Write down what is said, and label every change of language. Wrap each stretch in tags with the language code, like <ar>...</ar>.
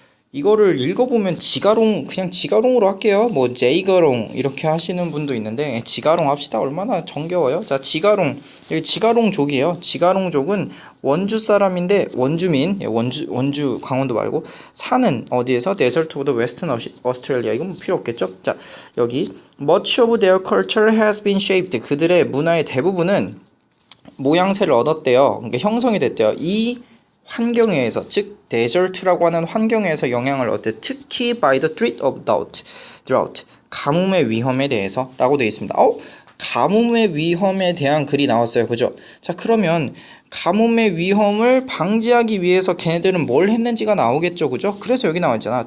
<ko>이거를 읽어보면 지가롱, 그냥 지가롱으로 할게요. 뭐 제이가롱 이렇게 하시는 분도 있는데 지가롱 합시다. 얼마나 정겨워요. 자, 지가롱, 여기 지가롱족이에요. 지가롱족은 원주 사람인데 원주민, 원주 강원도 말고 사는 어디에서</ko> <en>데저트 오브 더 웨스턴 오스트레일리아.</en> <ko>이건 뭐 필요 없겠죠. 자, 여기</ko> <en>much of their culture has been shaped.</en> <ko>그들의 문화의 대부분은 모양새를 얻었대요. 그러니까 형성이 됐대요. 이 환경에 의해서, 즉 데저트라고 하는 환경에 의해서 영향을 얻대. 특히</ko> <en>by the threat of drought,</en> <ko>가뭄의 위험에 대해서 라고 되어 있습니다. 가뭄의 위험에 대한 글이 나왔어요. 그죠? 자, 그러면 가뭄의 위험을 방지하기 위해서 걔네들은 뭘 했는지가 나오겠죠. 그죠? 그래서 여기 나와 있잖아.</ko>